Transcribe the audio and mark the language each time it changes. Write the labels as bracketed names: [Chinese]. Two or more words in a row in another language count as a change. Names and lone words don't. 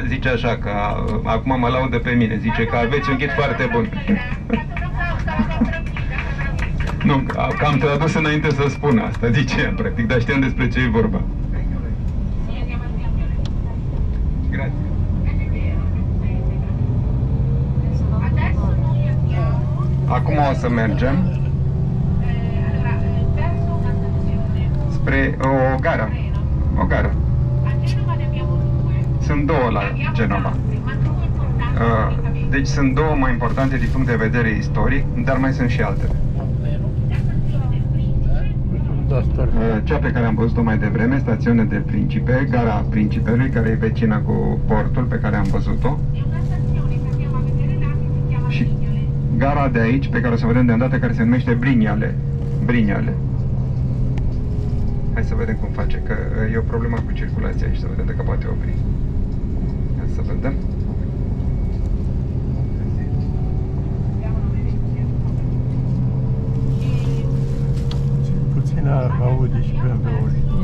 [Romanian] Zice așa că acum mă laudă pe mine, zice că aveți un ghid foarte bun. Nu, că am tradus înainte să spun asta, zice ea, practic, dar știam despre ce e vorba. [Italian] Sì, andiamo al fianco. Grație. Adesso noi andiamo [Romanian] Acum o să mergem [Italian] allora, verso una stazione. [Romanian] spre o gară. [Italian] Treno. [Romanian] O gară. [Italian] A Genova ne abbiamo due. [Romanian] Sunt două la [Italian] Abbiamo [Romanian] Genova. [Italian] altri, ma due importanti storicamente. [Romanian] Deci sunt două mai importante din punct de vedere istoric, dar mai sunt și altele. [Italian] La stazione del Principe. [Romanian] Cea pe care am văzut-o mai devreme, stațiune de Principe, gara Principelui, care e vecină cu portul pe care am văzut-o, [Italian] E una stazione che andiamo a vedere là che si chiama [Romanian] și [Italian] Vignole. [Romanian] gara de aici, pe care o să o vedem de îndată, care se numește Brignale. Brignale. Hai să vedem cum face, că e o problemă cu circulația aici, să vedem dacă poate opri. Hai să vedem. Puțin aude și pe ambele.